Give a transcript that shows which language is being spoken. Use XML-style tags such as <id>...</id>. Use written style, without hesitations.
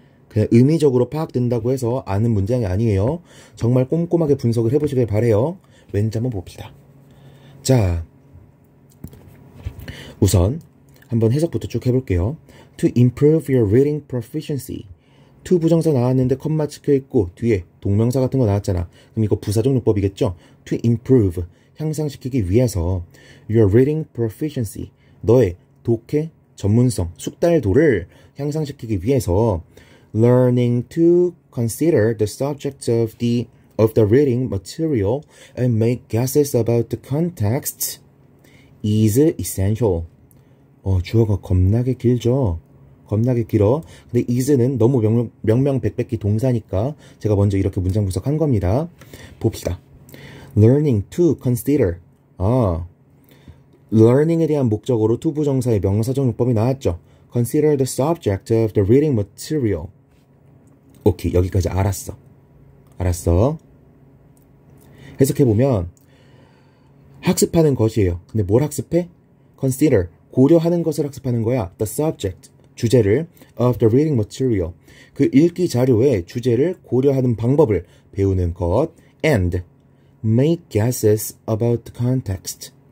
<ko>그냥 의미적으로 파악된다고 해서 아는 문장이 아니에요. 정말 꼼꼼하게 분석을 해보시길 바래요. 왠지 한번 봅시다. 자, 우선 한번 해석부터 쭉 해볼게요.</ko> <en>To improve your reading proficiency.</en> <ko>to 부정사 나왔는데 컴마 찍혀있고 뒤에 동명사 같은 거 나왔잖아. 그럼 이거 부사적 용법이겠죠?</ko> <en>To improve,</en> <ko>향상시키기 위해서</ko> <en>your reading proficiency,</en> <ko>너의 독해 전문성, 숙달도를 향상시키기 위해서</ko> <en>learning to consider the subject of the reading material and make guesses about the context is essential.</en> <ko>주어가 겁나게 길죠? 겁나게 길어. 근데 is는 너무 명명백백히 동사니까 제가 먼저 이렇게 문장 분석한 겁니다.</ko> <en>봅시다. learning to consider.</en> <ko>learning에 대한 목적어로 to 부정사의 명사적 용법이 나왔죠.</ko> <en>consider the subject of the reading material.</en> <ko>오케이, 여기까지 알았어. 해석해보면 학습하는 것이에요. 근데 뭘 학습해? consider, 고려하는 것을 학습하는 거야.</ko> <en>the subject,</en> <ko>주제를</ko> <en>of the reading material,</en> <ko>그 읽기 자료의 주제를 고려하는 방법을 배우는 것</ko> <en>and make guesses about the context.</en>